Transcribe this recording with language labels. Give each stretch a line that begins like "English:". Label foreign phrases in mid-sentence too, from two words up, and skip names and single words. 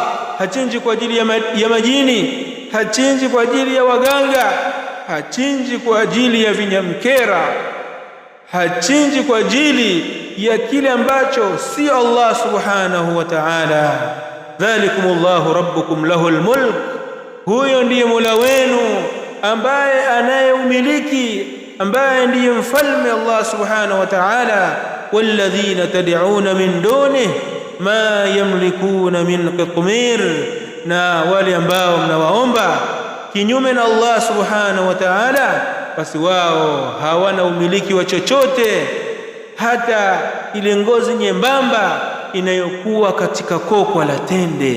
Swahili: Hachinji kwa ajili ya majini, hachinji kwa ajili ya waganga, hachinji kwa ajili ya vinyamkera, hachinji kwa ajili ya kile ambacho si Allah
Arabic: سبحانه وتعالى. ذلكم الله ربكم له الملك,
Swahili: huyo ndiye Mola wenu ambaye anayeumiliki, ambaye ndiye mfalme Allah
Arabic: سبحانه وتعالى. والذين تدعون من دونه ما يملكون من قطمير,
Swahili: na wale ambao mnawaomba kinyume na Allah
Arabic: سبحانه وتعالى,
Swahili: basi wao hawana umiliki wa chochote, hata ile ngozi nyembamba inayokuwa katika kokwa la tende.